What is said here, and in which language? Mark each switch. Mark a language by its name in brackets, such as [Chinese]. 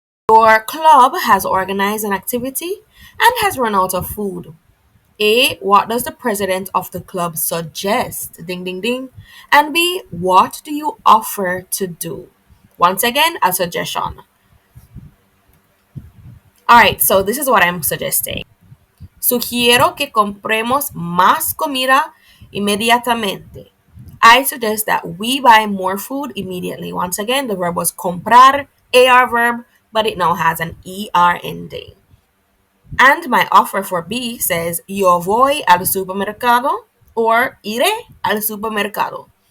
[English] Your club has organized an activity and has run out of food. A. What does the president of the club suggest? Ding, ding, ding. And B. What do you offer to do? Once again, a suggestion. All right, so this is what I'm suggesting. [Spanish] Sugiero que compremos más comida inmediatamente. [English] I suggest that we buy more food immediately. Once again, the verb was comprar, AR verb, but it now has an ER ending. And my offer for B says, [Spanish] yo voy al supermercado [English] or [Spanish] iré al supermercado.